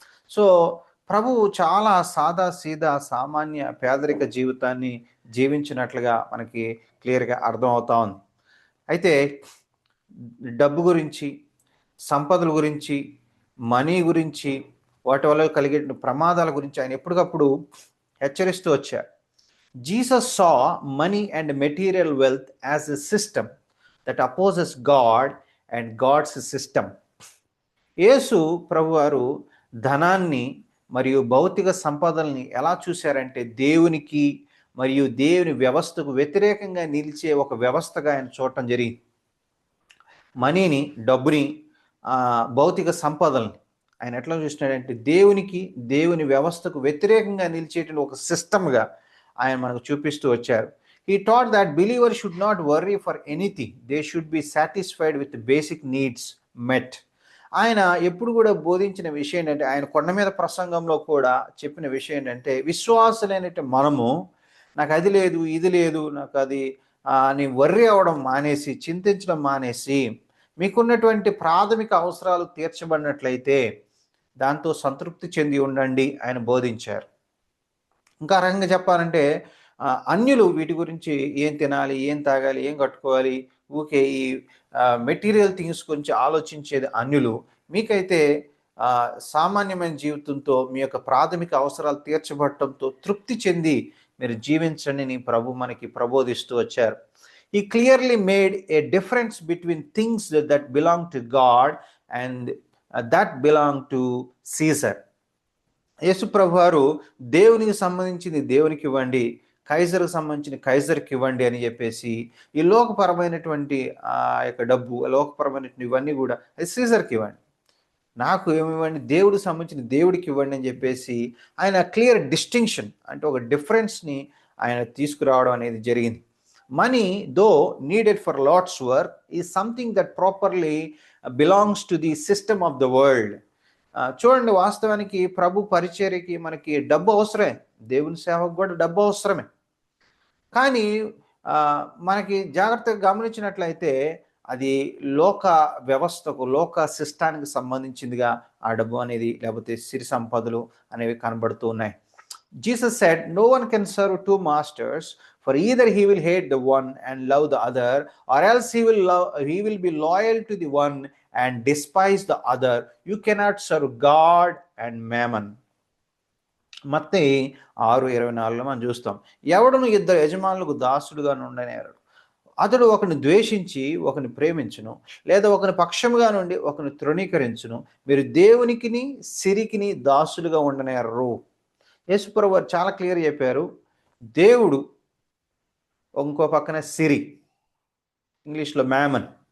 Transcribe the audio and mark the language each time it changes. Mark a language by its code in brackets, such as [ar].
[te] So ప్రభువు చాలా సాదా సీదా సామాన్య పేదరిక జీవితాన్ని జీవించినట్లుగా మనకి క్లియర్గా అర్థమవుతా ఉంది. అయితే డబ్బు గురించి, సంపదల గురించి, మనీ గురించి, వాటి వల్ల కలిగే ప్రమాదాల గురించి ఆయన ఎప్పటికప్పుడు హెచ్చరిస్తూ వచ్చారు. [en] Jesus saw money and material wealth as a system that opposes God and God's system. [te] యేసు ప్రభువారు ధనాన్ని మరియు భౌతిక సంపదల్ని ఎలా చూశారంటే దేవునికి మరియు దేవుని వ్యవస్థకు వ్యతిరేకంగా నిలిచే ఒక వ్యవస్థగా ఆయన చూడటం జరిగింది. మనీని, డబ్బుని, భౌతిక సంపదల్ని ఆయన ఎట్లా చూసినాడంటే దేవునికి, దేవుని వ్యవస్థకు వ్యతిరేకంగా నిలిచేటువంటి ఒక సిస్టమ్గా ఆయన మనకు చూపిస్తూ వచ్చారు. [en] He taught that believers should not worry for anything. They should be satisfied with the basic needs met. [te] ఆయన ఎప్పుడు కూడా బోధించిన విషయం ఏంటంటే, ఆయన కొండ మీద ప్రసంగంలో కూడా చెప్పిన విషయం ఏంటంటే, విశ్వాసులైనట్టు మనము నాకు అది లేదు, ఇది లేదు, నాకు అది అని వర్రీ అవ్వడం మానేసి, చింతించడం మానేసి, మీకున్నటువంటి ప్రాథమిక అవసరాలు తీర్చబడినట్లయితే దాంతో సంతృప్తి చెంది ఉండండి ఆయన బోధించారు. ఇంకా రకంగా చెప్పాలంటే అన్యులు వీటి గురించి ఏం తినాలి, ఏం తాగాలి, ఏం కట్టుకోవాలి, ఊకే ఈ మెటీరియల్ థింగ్స్ గురించి ఆలోచించేది అన్యులు. మీకైతే సామాన్యమైన జీవితంతో మీ యొక్క ప్రాథమిక అవసరాలు తీర్చబడటంతో తృప్తి చెంది మీరు జీవించండి ప్రభు మనకి ప్రబోధిస్తూ వచ్చారు. [en] He clearly made a difference between things that belong to God and that belong to Caesar. [te] యేసు ప్రభు వారు దేవునికి సంబంధించింది దేవునికి ఇవ్వండి, కైజర్కి సంబంధించిన కైజర్కి ఇవ్వండి అని చెప్పేసి, ఈ లోకపరమైనటువంటి యొక్క డబ్బు, లోకపరమైనటువంటి ఇవన్నీ కూడా అది సీజర్కి ఇవ్వండి, నాకు ఏమివ్వండి, దేవుడికి సంబంధించిన దేవుడికి ఇవ్వండి అని చెప్పేసి ఆయన క్లియర్ డిస్టింక్షన్, అంటే ఒక డిఫరెన్స్ని ఆయన తీసుకురావడం అనేది జరిగింది. [en] Money, though needed for Lord's work, is something that properly belongs to the system of the world. [te] చూడండి, వాస్తవానికి ప్రభు పరిచర్యకి మనకి డబ్బు అవసరమే, దేవుని సేవకు కూడా డబ్బు అవసరమే. కానీ మనకి జాగ్రత్తగా గమనించినట్లయితే అది లోక వ్యవస్థకు, లోక సిస్టానికి సంబంధించిందిగా ఆ డబ్బు అనేది, లేకపోతే సిరి సంపదలు అనేవి కనబడుతూ ఉన్నాయి. [en] Jesus said, no one can serve two masters, for either he will hate the one and love the other, or else he will be loyal to the one and despise the other. You cannot serve God and mammon. [te] మత్తయి 6:24 మనం చూస్తాం. ఎవడును ఇద్దరు యజమానులకు దాసుడుగా నుండనేరడు. అతడు ఒకని ద్వేషించి ఒకని ప్రేమించును, లేదా ఒకని పక్షముగా నుండి ఒకని తృణీకరించును. మీరు దేవునికిని సిరికిని దాసులుగా ఉండనేరరు. యేసుప్రభు వారు చాలా క్లియర్ చెప్పారు. దేవుడు, ఇంకో పక్కన సిరి, ఇంగ్లీష్లో మ్యామన్.